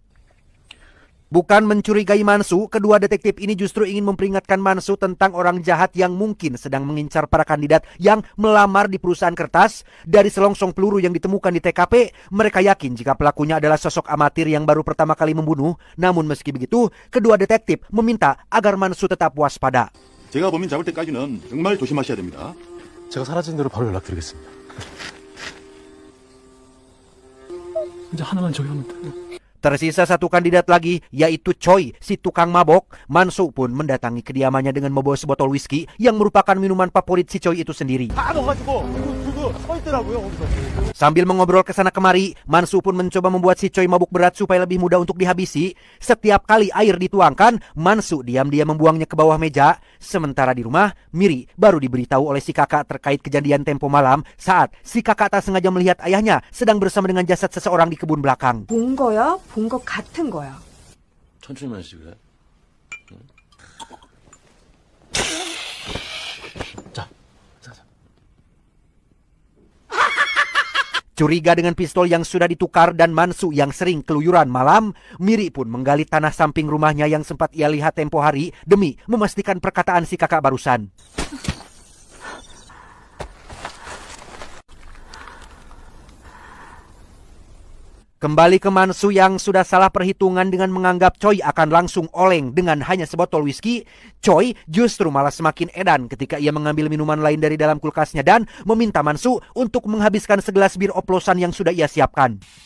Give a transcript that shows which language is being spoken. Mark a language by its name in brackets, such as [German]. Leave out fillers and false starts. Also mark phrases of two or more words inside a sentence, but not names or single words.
[Indonesian] Bukan mencurigai Mansu, kedua detektif ini justru ingin memperingatkan Mansu tentang orang jahat yang mungkin sedang mengincar para kandidat yang melamar di perusahaan kertas. Dari selongsong peluru yang ditemukan di TKP, mereka yakin jika pelakunya adalah sosok amatir yang baru pertama kali membunuh. Namun meski begitu, kedua detektif meminta agar Mansu tetap waspada. [Korean] 제가 범인 잡을 때까지는 정말 조심하셔야 됩니다. 제가 사라진 대로 바로 연락드리겠습니다. 이제 하나만 저기 하면 돼. [Indonesian] Tersisa satu kandidat lagi, yaitu Choi, si tukang mabok. Mansu pun mendatangi kediamannya dengan membawa sebotol whisky yang merupakan minuman favorit si Choi itu sendiri. Sambil mengobrol kesana kemari, Mansu pun mencoba membuat si Choi mabuk berat supaya lebih mudah untuk dihabisi. Setiap kali air dituangkan, Mansu diam-diam membuangnya ke bawah meja. Sementara di rumah, Miri baru diberitahu oleh si kakak terkait kejadian tempo malam saat si kakak tak sengaja melihat ayahnya sedang bersama dengan jasad seseorang di kebun belakang. [Korean] 본 거야? 본 것 같은 거야. 천천히 마시고요. 자. [Indonesian] Curiga dengan pistol yang sudah ditukar dan Mansu yang sering keluyuran malam, Miri pun menggali tanah samping rumahnya yang sempat ia lihat tempo hari demi memastikan perkataan si kakak barusan. Kembali ke Mansu yang sudah salah perhitungan dengan menganggap Choi akan langsung oleng dengan hanya sebotol whisky, Choi justru malah semakin edan ketika ia mengambil minuman lain dari dalam kulkasnya dan meminta Mansu untuk menghabiskan segelas bir oplosan yang sudah ia siapkan.